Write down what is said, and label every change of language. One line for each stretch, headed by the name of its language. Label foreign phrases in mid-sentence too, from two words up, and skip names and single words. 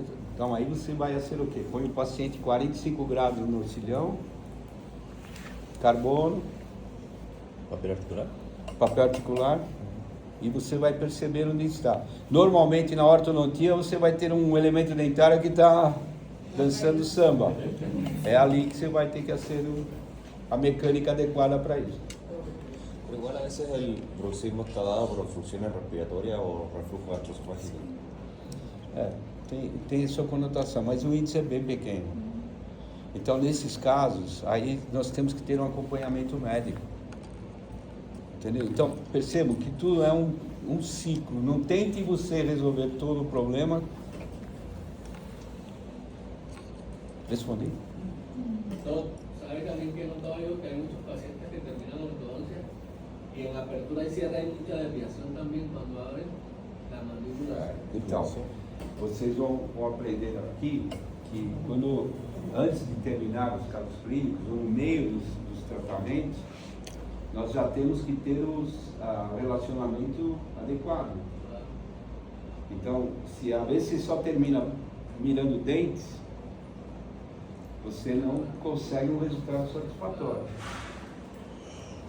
Portuguese: Então aí você vai ser o quê? Põe o paciente 45 graus no cilhão, carbono, papel articular, e você vai perceber onde está. Normalmente na ortodontia você vai ter um elemento dentário que está dançando samba. É ali que você vai ter que fazer a mecânica adequada para isso.
Spanish: Pero igual a veces el bruxismo está dado por obstrucciones respiratorias o reflujo gastroesofágico.
Portuguese: Tem sua conotação, mas o índice é bem pequeno. Então, nesses casos, aí nós temos que ter um acompanhamento médico. Entendeu? Então, percebam que tudo é um ciclo. Não tente você resolver todo o problema. Respondi?
Spanish: ¿Sabe también que he notado yo que hay muchos pacientes que terminan ortodoncia y en la apertura y cierre hay mucha desviación también cuando abren la mandíbula?
Portuguese: Então, vocês vão aprender aqui que antes de terminar os casos clínicos, ou no meio dos tratamentos, nós já temos que ter relacionamento adequado. Então, se às vezes você só termina mirando dentes, você não consegue um resultado satisfatório.